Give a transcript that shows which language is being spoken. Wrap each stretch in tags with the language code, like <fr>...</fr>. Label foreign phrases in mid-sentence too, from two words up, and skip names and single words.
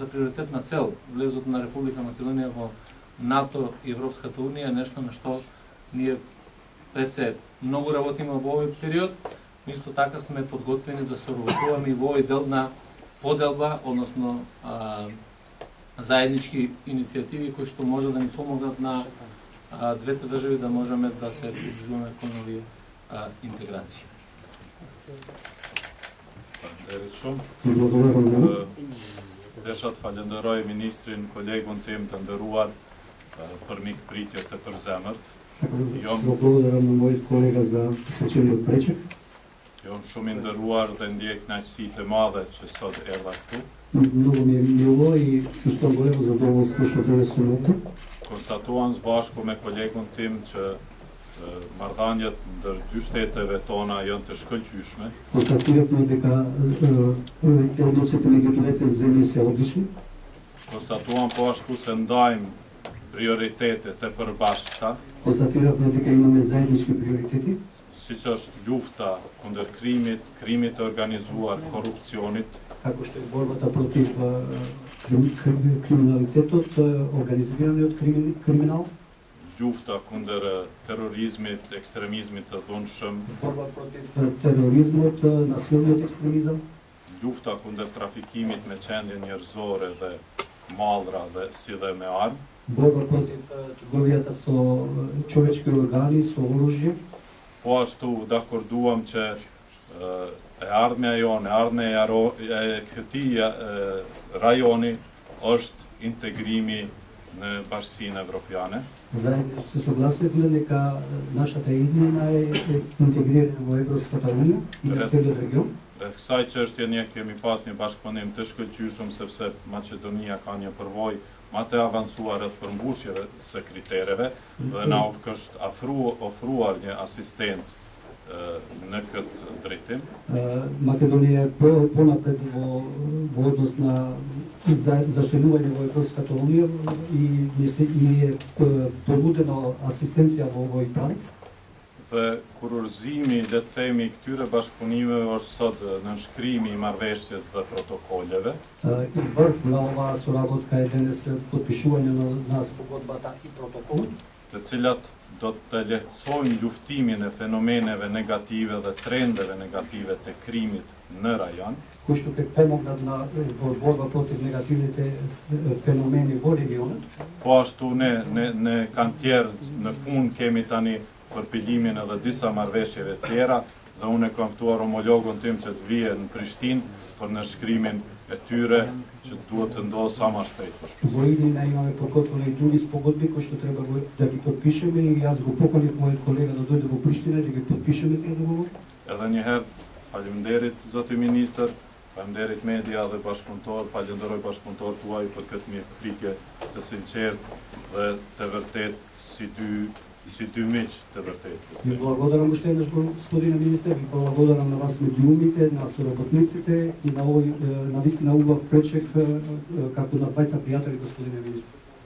<mk>приоритетна цел, влезот на Република Македонија во НАТО и Европската унија, е нешто на што ние пред се многу работиме во овој период, но исто така сме подготвени да соработуваме и во овој дел на поделба, односно заеднички иницијативи кои што може да ни помогнат на двете држави да можеме да се придружуваме кон овие интеграции.</mk> <sq>Desha të falenderoj ministrin, kolegun tim të nderuar për mikpritjet e përzemërt.</sq> <mk>Благодарам на мојот колега за свечениот пречек.</mk> <sq>Jom shumë i nderuar dhe ndjej kënaqësitë e madhe që sot erdha këtu.</sq> <mk>Многу ми е мило и чувствувам големо задоволство што денес сум овде.</mk> <sq>Konstatuam së bashku me kolegun tim që marrëdhëniet ndër dy shteteve tona janë të shkëlqyeshme.</sq> <mk>Констатиравме дека односите меѓу двете земји се одлични.</mk> <sq>Konstatuam po ashtu se ndajmë prioritete të përbashkëta.</sq> <mk>Констатиравме дека имаме заеднички приоритети.</mk> <sq>Siç është lufta kundër krimit të organizuar, korrupsionit,</sq> <mk>како што е борбата против криминалитетот, организираниот криминал,</mk> <sq>Ljufta kundër terrorizmit, ekstremizmit të dhunshëm,</sq> <mk>борба против тероризмот, насилниот екстремизам,</mk> <sq>ljufta kundër trafikimit me qendje njerëzore dhe mallra dhe si dhe me armë,</sq> <mk>борба против трговијата со човечки органи, со оружје.</mk> <sq>po ashtu dakorduam që e ardhmja jonë, e këtij rajoni është integrimi në Bashkinë Evropiane.</sq> <mk>Заедно се согласивме дека нашата иднина е интегрирана во Европската унија и на целиот регион.</mk> <sq>Rreth kësaj çështje ne kemi pas një bashkëpunim të shkëlqyeshëm sepse Maqedonia ka një përvojë më të avancuar rreth përmbushjeve së kritereve dhe na është ofruar një asistencë në këtë drejtim.</sq> <mk>Македонија е понапред во однос на зачленување во Европската унија и ни е понудена асистенција во овој правец.</mk> <sq>Dhe kurorëzimi, le të themi, këtyre bashkëpunimeve është sot nënshkrimi i marrëveshjes dhe protokolleve.</sq> <mk>И врв на оваа соработка е денес потпишување на спогодбата и протоколот,</mk> <sq>Të cilat do të lehtësojnë luftimin e fenomeneve negative dhe trendeve negative të krimit në rajon,</sq> <mk>кои што ќе помогнат во борба против негативните феномени во регионот.</mk> <sq>po ashtu ne kanë tjerë në fund kemi tani përpilimin edhe disa marrëveshjeve tjera dhe unë e kam ftuar homologun tim që të vijë në Prishtinë për nënshkrimin e tyre që duhet të ndodhë sa më shpejt.</sq> <mk>Во иднина имаме подготвени и други спогодби кои што треба да ги подпишеме и јас го поканив мојот колега да дојде во Приштина да ги подпишеме тие договори.</mk> <sq>Edhe një herë, faleminderit zoti ministër, faleminderit media dhe bashkëpunëtor, falenderoj bashkëpunëtor tuaj për këtë mirëpritje të sinqertë dhe të vërtet si dy miq të vërtet.</sq> <mk>Ви благодарам уште еднаш господине министер, ви благодарам на вас медиумите, на соработниците и на овој навистина убав пречек како на двајца пријатели господине министер.</mk>